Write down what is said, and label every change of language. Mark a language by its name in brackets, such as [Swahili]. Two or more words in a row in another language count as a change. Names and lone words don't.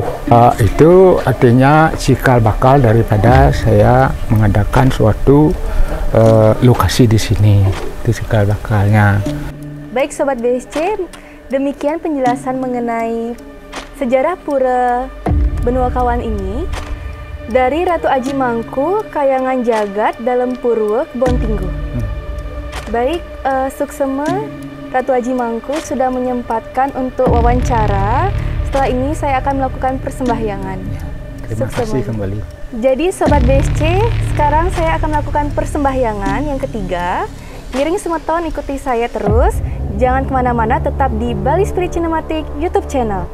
[Indonesian] Itu artinya cikal bakal daripada saya mengadakan suatu lokasi di sini. Itu cikal bakalnya. Baik Sobat BSC, demikian penjelasan mengenai sejarah Pura Benua Kawan ini dari Ratu Aji Mangku, Kayangan Jagat dalam Purwo Kebon Tingguh. Baik, Suksema Ratu Aji Mangku sudah menyempatkan untuk wawancara. Setelah ini saya akan melakukan persembahyangan. Terima kasih kembali. Jadi Sobat BSC, sekarang saya akan melakukan persembahyangan yang ketiga. Miring Semeton, ikuti saya terus. Jangan kemana-mana, tetap di Bali Spirit Cinematic YouTube channel.